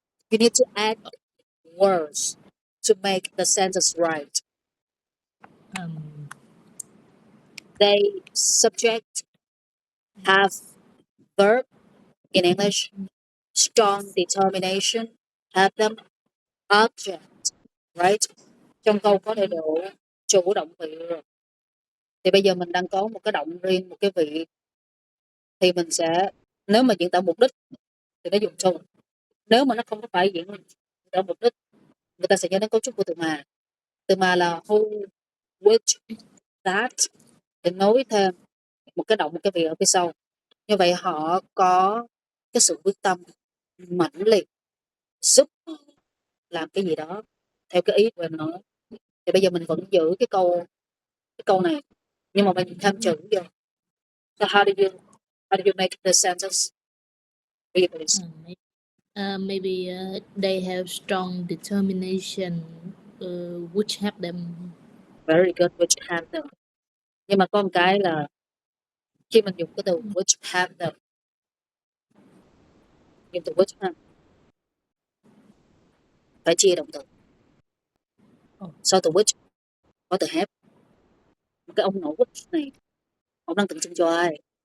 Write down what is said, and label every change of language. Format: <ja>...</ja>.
<en>You need to add words to make the sentence right. Um, They subject have yes. verb in English, strong Yes. determination, have them object, right?</en> <vi>Trong câu có đầy đủ chủ động vị rồi. Thì bây giờ mình đang có một cái động riêng, một cái vị thì mình sẽ nếu mà diễn tả mục đích thì nó dùng to. Nếu mà nó không có phải diễn tả mục đích, người ta sẽ nhớ đến cấu trúc của từ mà là who, which, that để nối thêm một cái động một cái vị ở phía sau. Như vậy họ có cái sự quyết tâm mãnh liệt giúp làm cái gì đó theo cái ý của em nói. Thì bây giờ mình vẫn giữ cái câu này nhưng mà mình thêm chữ vô.</vi> <en>So how do you make the sentence? Read please. Maybe they have strong determination, which help them. Very good, which have them.</en> <vi>Nhưng mà có một cái là khi mình dùng cái từ</vi> <en>which have them,</en> <vi>dùng từ which ha, phải chia động từ. Sau từ which có từ have. Cái ông nội which này ông đang tượng trưng cho ai?</vi>